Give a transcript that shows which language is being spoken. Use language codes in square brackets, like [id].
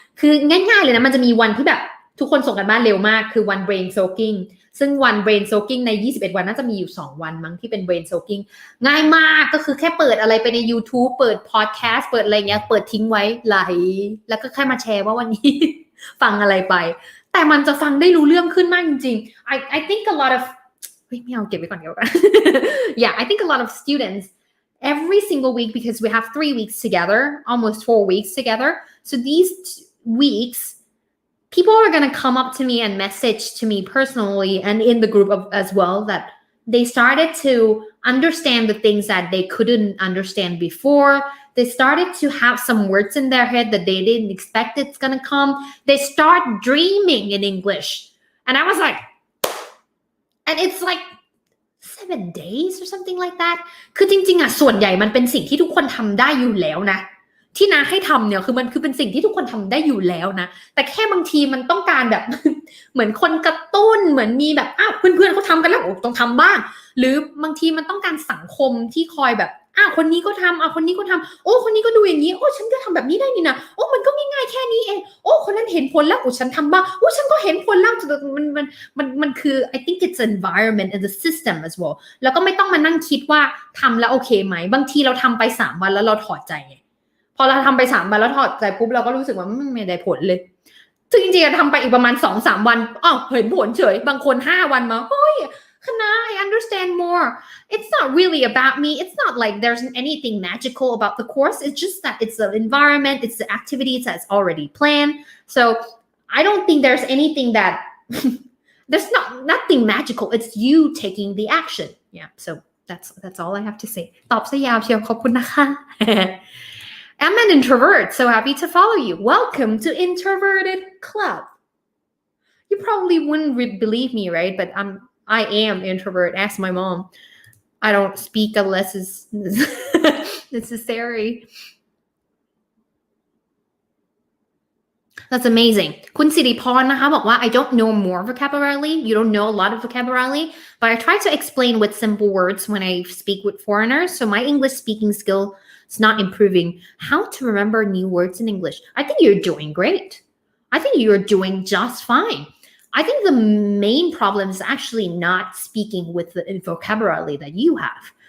[th] คือง่ายๆเลยนะมันจะมีวันที่แบบทุกคนส่งกันบ้านเร็วมากคือวัน brain soaking ซึ่งวัน brain soaking ใน21วันน่าจะมีอยู่2วันมั้งที่เป็น brain soaking ง่ายมากก็คือแค่เปิดอะไรไปใน YouTube เปิด podcast เปิดอะไรเงี้ยเปิดทิ้งไว้ไหลแล้วก็แค่มาแชร์ว่าวันนี้ ฟังอะไรไปแต่มันจะฟังได้รู้เรื่องขึ้นมากจริงๆ [en] I think a lot of [th] ไม่เอาเก็บไว้ก่อนเดี๋ยวกัน [en] Yeah, I think a lot of students every single week, because we have 3 weeks together, almost 4 weeks together. So these weeks, people are going to come up to me and message to me personally and in the group as well that they started to understand the things that they couldn't understand before. They started to have some words in their head that they didn't expect it's going to come. They start dreaming in English. And I was like, and it's like 7 days or something like that. [th] คือจริงๆอ่ะส่วนใหญ่มันเป็นสิ่งที่ทุกคนทำได้อยู่แล้วนะที่นาให้ทำเนี่ยคือมันคือเป็นสิ่งที่ทุกคนทำได้อยู่แล้วนะแต่แค่บางทีมันต้องการแบบ เหมือนคนกระตุ้นเหมือนมีแบบอ้าวเพื่อนๆเขาทำกันแล้วต้องทำบ้างหรือบางทีมันต้องการสังคมที่คอยแบบ คนนี้ก็ทำคนนี้ก็ทำโอ้คนนี้ก็ดูอย่างนี้โอ้ฉันก็ทำแบบนี้ได้นี่นะโอ้มันก็ง่ายๆแค่นี้เองโอ้คนนั้นเห็นผลแล้วโอ้ฉันทำบ้างโอ้ฉันก็เห็นผลแล้วมันคือ [en] I think it's environment and the system as well [th] แล้วก็ไม่ต้องมานั่งคิดว่าทำแล้วโอเคไหมบางทีเราทำไป3 วันแล้วเราถอดใจไงพอเราทำไป3 วันแล้วถอดใจปุ๊บเราก็รู้สึกว่าไม่ได้ผลเลยซึ่งจริงๆทำไปอีกประมาณ 2-3 วันเห็นผลเฉยบางคน5 วันมาเฮ้ย [en] Hana, I understand more. It's not really about me. It's not like there's anything magical about the course. It's just that it's the environment, it's the activities that's already planned. So I don't think there's anything that there's nothing magical. It's you taking the action. Yeah. So that's all I have to say. [th] ตอบซะยาวเชียวขอบคุณนะคะ [en] I'm an introvert, so happy to follow you. Welcome to Introverted Club. You probably wouldn't believe me, right? But I am introvert. Ask my mom. I don't speak unless it's necessary. That's amazing. [th] คุณสิริพรนะคะบอกว่า [en] I don't know more vocabulary. You don't know a lot of vocabulary, but I try to explain with simple words when I speak with foreigners. So my English speaking skill is not improving. How to remember new words in English? I think you're doing great. I think you're doing just fine.I think the main problem is actually not speaking with the vocabulary that you have.